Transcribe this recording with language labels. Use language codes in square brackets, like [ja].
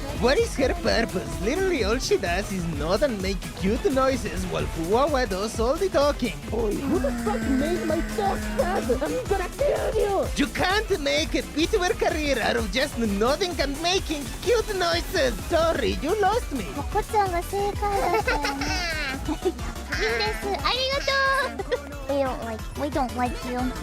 [en] What is her purpose? Literally all she does is nod and make cute noises while Fuwawa does all the talking. Boy, who the fuck made my dog sad? I'm gonna kill you! You can't make a B2 career out of just nodding and making cute noises! Sorry, you lost me! [ja] お子ちゃんが正解だったよね。いいです。ありがとう [en] We don't like you.